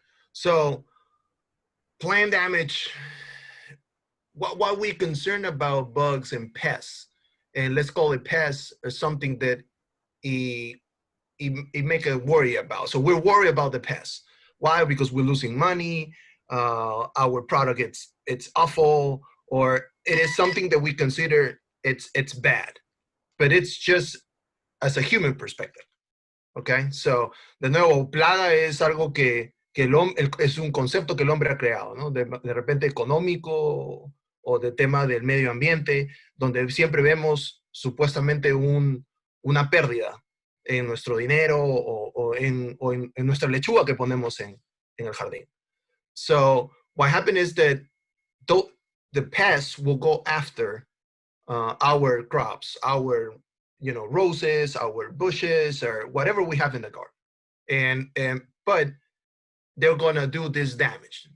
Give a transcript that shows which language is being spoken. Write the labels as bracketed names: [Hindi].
[English] So, plant damage, what we concerned about bugs and pests, and let's call it pests, is something that it make a worry about. So we're worried about the pests. Why? Because we're losing money, our product it's awful, or it is something that we consider it's bad, but it's just as a human perspective. [Spanish] Okay, so de nuevo, plaga es algo que es un concepto que el hombre ha creado, ¿no? De repente económico o de tema del medio ambiente, donde siempre vemos supuestamente una pérdida en nuestro dinero o en nuestra lechuga que ponemos en el jardín. [English] So what happened is that the pests will go after our crops, our roses, our bushes, or whatever we have in the garden, but they're gonna do this damage.